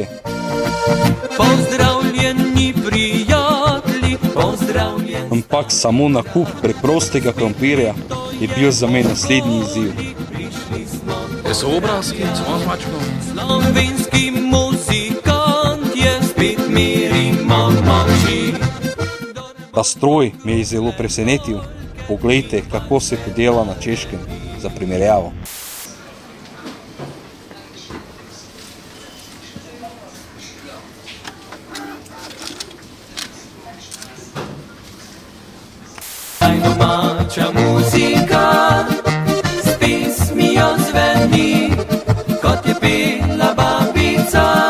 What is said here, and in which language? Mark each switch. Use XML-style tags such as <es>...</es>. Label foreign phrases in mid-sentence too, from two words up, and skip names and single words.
<sl>Pozdravljeni prijatelji, pozdravljeni. Ampak samo nakup preprostega krompirja je bil za me naslednji izziv.</sl> <cs>Jsou obrázky, co mám zmačknout?</cs> <sl>Slovenski muzikant je spet miri moči. Ta stroj me je zelo presenetil. Poglejte, kako se to dela na Češkem, za primerjavo. Domača muzika s pesmijo zveni, kot je pela babica,</sl>